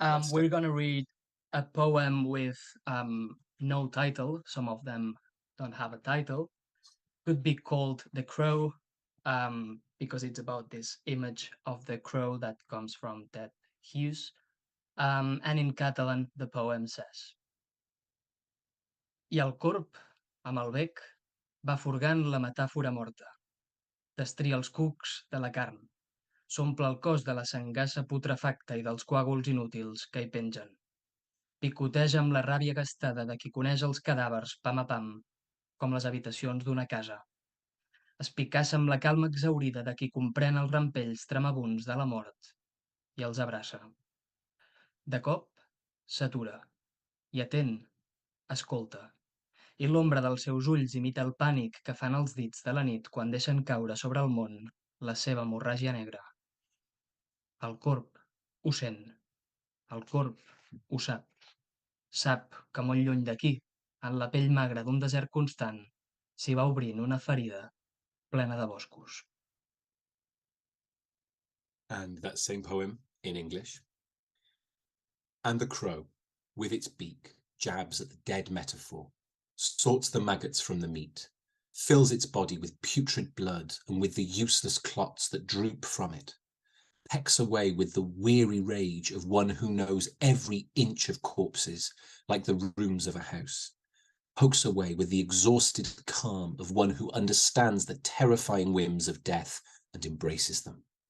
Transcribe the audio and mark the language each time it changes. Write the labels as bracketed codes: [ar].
[en] We're gonna read a poem with no title. Some of them don't have a title. Could be called The Crow, because it's about this image of the crow that comes from Ted Hughes. And in Catalan, the poem says: [ca] I el corb, amb el bec, va furgant la metàfora morta. Destria els cucs de la carn. S'omple el cos de la sangassa putrefacta i dels coàguls inútils que hi pengen. Picoteja amb la ràbia gastada de qui coneix els cadàvers pam a pam, com les habitacions d'una casa. Espicassa amb la calma exhaurida de qui comprèn els rampells tremabunds de la mort i els abraça. De cop, s'atura i atén, escolta, i l'ombra dels seus ulls imita el pànic que fan els dits de la nit quan deixen caure sobre el món la seva hemorràgia negra. El corb ho sent, el corb ho sap. Sap que molt lluny d'aquí, en la pell magra d'un desert constant, s'hi va obrint una ferida plena de boscos. [en] And that same poem in English. And the crow, with its beak, jabs at the dead metaphor, sorts the maggots from the meat, fills its body with putrid blood and with the useless clots that droop from it, pecks away with the weary rage of one who knows every inch of corpses, like the rooms of a house, pokes away with the exhausted calm of one who understands the terrifying whims of death and embraces them.